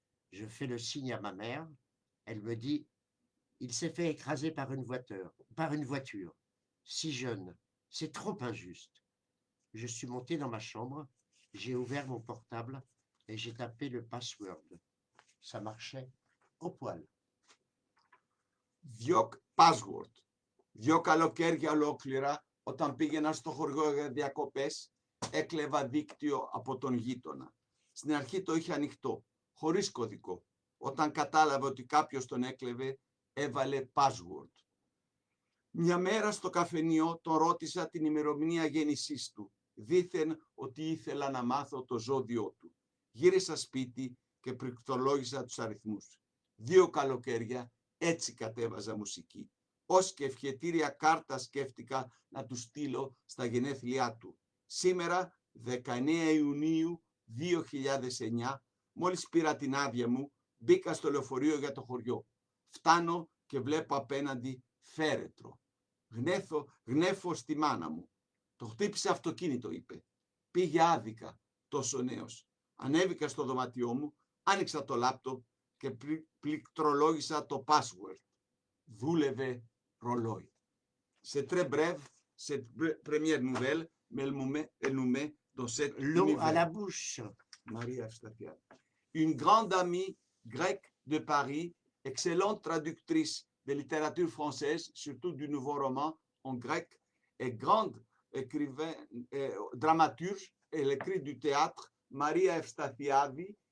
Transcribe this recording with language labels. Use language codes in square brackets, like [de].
[fr] Je fais le signe à ma mère. Elle me dit, il s'est fait écraser par une voiture. Si jeune, c'est trop injuste. Je suis monté dans ma chambre, j'ai ouvert mon portable et j'ai tapé le password. Ça marchait au poil. [el] Διόκ password. 2 καλοκαίρια ολόκληρα, όταν πήγαινα στο χωριό για διακοπές, έκλεβα δίκτυο από τον γείτονα. Στην αρχή το είχε ανοιχτό, χωρίς κωδικό. Όταν κατάλαβε ότι κάποιος τον έκλεβε, έβαλε password. Μια μέρα στο καφενείο τον ρώτησα την ημερομηνία γέννησής του. Δήθεν ότι ήθελα να μάθω το ζώδιό του. Γύρισα σπίτι και πληκτρολόγησα τους αριθμούς. 2 καλοκαίρια έτσι κατέβαζα μουσική. Ως και ευχετήρια κάρτα σκέφτηκα να του στείλω στα γενέθλιά του. Σήμερα, 19 Ιουνίου 2009, μόλις πήρα την άδεια μου, μπήκα στο λεωφορείο για το χωριό. Φτάνω και βλέπω απέναντι φέρετρο. Γνέφω στη μάνα μου. Το χτύπησε αυτοκίνητο, είπε. Πήγε άδικα, τόσο νέος. Ανέβηκα στο δωμάτιό μου, άνοιξα το λάπτοπ και πληκτρολόγησα το password. Δούλευε ρολόι. [fr] C'est très bref, cette première nouvelle, mais elle nous met dans cet L'eau à la univers. bouche. Marie Evstathia. Une grande amie grecque de Paris, excellente traductrice de littérature française, surtout du nouveau roman en grec, et grande écrivain, dramaturge, elle écrit du théâtre, Maria Evstathiadi.